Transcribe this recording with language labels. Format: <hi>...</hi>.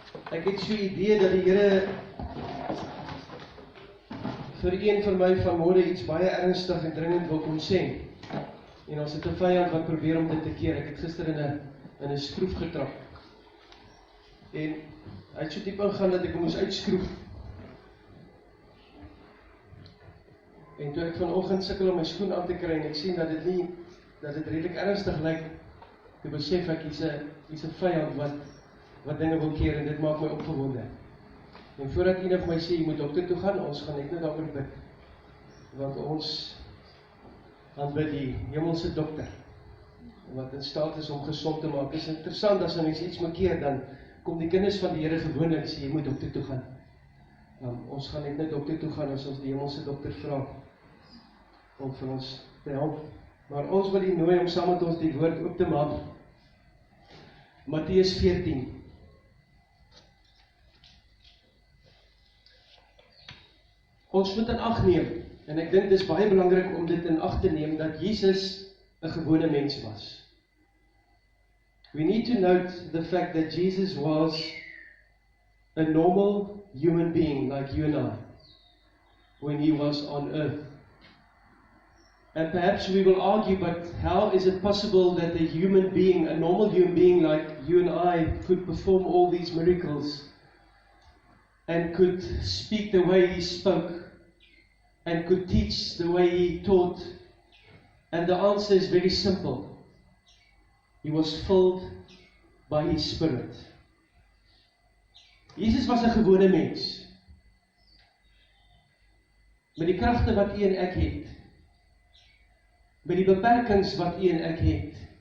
<af>Ek het so 'n idee dat die Here vir een van my vanmôre iets baie ernstig en dringend wil kom sê. En ons het 'n vyand wat probeer om dit te keer. Ek het gister in 'n skroef getrap. En hy het so diep ingaan dat ek hom moes uitskroef. En toe ek vanoggend sukkel om my skoen aan te kry en ek sien dat dit redelik ernstig lyk, toe besef ek hier's 'n vyand wat dinge wil keer en dit maak my opgewonde. En voordat een van my sê, jy moet dokter toe gaan, ons gaan net daaroor bid. Want ons aanbid die hemelse dokter, wat in staat is om gesond te maak. Dit is interessant, as mens iets moet keer, dan kom die kinders van die Here gewoonlik sê, jy moet dokter toe gaan. Ons gaan net dokter toe gaan, as ons die hemelse dokter vra, om vir ons te help. Maar ons wil die nooi om saam met ons die woord op te maak. Matteus 14. Ons moet in ag neem, en ek dink dit is baie belangrik om dit in ag te neem, dat Jesus 'n gewone mens was.</af> <en>We need to note the fact that Jesus was a normal human being like you and I, when he was on earth. And perhaps we will argue, but how is it possible that a human being, a normal human being like you and I, could perform all these miracles and could speak the way he spoke and could teach the way he taught? And the answer is very simple. He was filled by his Spirit.</en> <af>Jesus was 'n gewone mens, met die kragte wat u en ek het, met die beperkings wat u en ek het.</af>